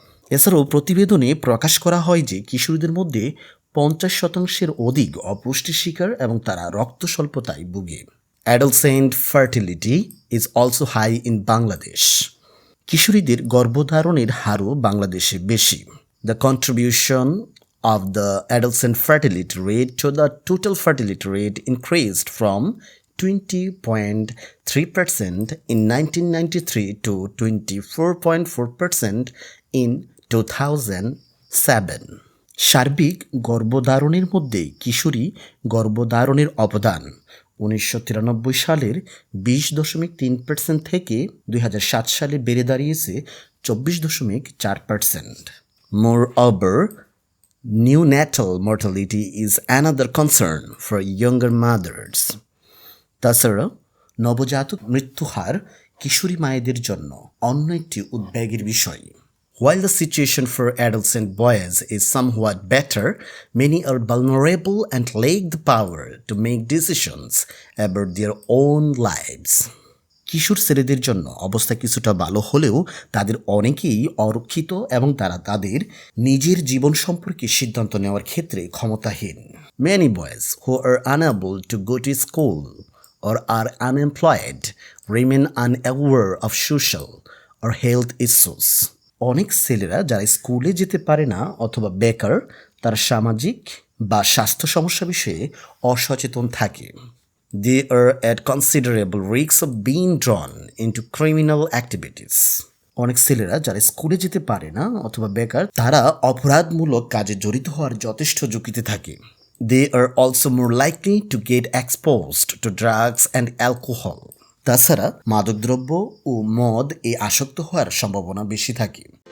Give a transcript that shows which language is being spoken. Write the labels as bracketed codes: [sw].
[bn] এছাড়াও প্রতিবেদনে প্রকাশ করা হয় যে কিশোরীদের মধ্যে 50% অধিক অপুষ্টির শিকার এবং তারা রক্ত স্বল্পতায় ভুগে। [en] Adolescent fertility is also high in Bangladesh. [bn] কিশোরীদের গর্ভধারণের হারও বাংলাদেশে বেশি। [en] The contribution of the adolescent fertility rate to the total fertility rate increased from 20.3% in 1993 to 24.4% in 2007. [bn] সার্বিক গর্ভধারণের মধ্যে কিশোরী গর্ভধারণের অবদান 1993 সালের 20.3% থেকে 2007 সালে বেড়ে দাঁড়িয়েছে 24.4%. [en] Moreover, neonatal mortality is another concern for younger mothers. [bn] তাছাড়া নবজাতক মৃত্যু হার কিশোরী মায়েদের জন্য অন্য একটি উদ্বেগের বিষয়। [en] While the situation for adolescent boys is somewhat better, many are vulnerable and lack the power to make decisions about their own lives. [bn] কিশোর ছেলেদের জন্য অবস্থা কিছুটা ভালো হলেও তাদের অনেকেই অরক্ষিত এবং তারা তাদের নিজের জীবন সম্পর্কে সিদ্ধান্ত নেওয়ার ক্ষেত্রে ক্ষমতাহীন। [en] Many boys who are unable to go to school or are unemployed remain unaware of social or health issues. [bn] অনেক ছেলেরা যারা স্কুলে যেতে পারে না অথবা বেকার, তারা সামাজিক বা স্বাস্থ্য সমস্যা বিষয়ে অসচেতন থাকে। [en] They are at considerable risk of being drawn into criminal activities. [bn] অনেক ছেলেরা যারা স্কুলে যেতে পারে না অথবা বেকার, তারা অপরাধমূলক কাজে জড়িত হওয়ার যথেষ্ট ঝুঁকিতে থাকে। [en] They are also more likely to get exposed to drugs and alcohol. [bn] তাছাড়া মাদকদ্রব্য ও মদ আসক্ত হওয়ার সম্ভাবনা বেশি থাকে।